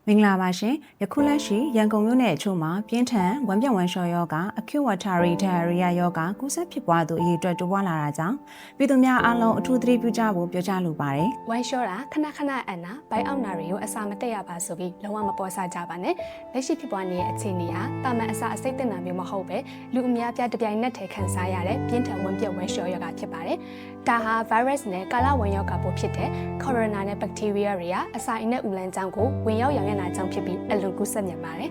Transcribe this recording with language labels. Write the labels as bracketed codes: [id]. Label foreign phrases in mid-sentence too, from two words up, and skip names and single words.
[my] မင်္ဂလာပါရှင်ယခုလက်ရှိရန်ကုန်မြို့နယ်အချို့မှာပြင်းထန်ဝမ်းပြက်ဝမ်းလျှောယောဂ [en] acute watery diarrhea [my] ယောဂကူးစက်ဖြစ်ပွားသူအရေးအတွက်တိုးပွားလာတာကြောင့်ပြည်သူများအားလုံးအထူးသတိပြုကြဖို့ပြောကြားလိုပါတယ် ဝမ်းလျှောတာခဏခဏအန်နာဘိုင်အောက်နာတွေကိုအစာမတက်ရပါဆိုပြီးလုံးဝမပေါ်ဆကြပါနဲ့လက်ရှိဖြစ်ပွားနေတဲ့အခြေအနေဟာတာမန်အစာအစိတ်တင်တာမျိုးမဟုတ်ပဲလူအများပြတပြိုင်နက်တည်းခံစားရတဲ့ပြင်းထန်ဝမ်းပြက်ဝမ်းလျှောယောဂဖြစ်ပါတယ်ဒါဟာ virus နဲ့ကာလဝမ်းယောဂပိုးဖြစ်တဲ့ corona နဲ့ bacteria တွေကအစာအိမ်နဲ့ဥလန်းကြောင်းကိုဝင်ရောက်ရောင်ရမ်းတာကြောင့်ဖြစ်ပြီးအလွန်ကူးစက်မြန်ပါတယ်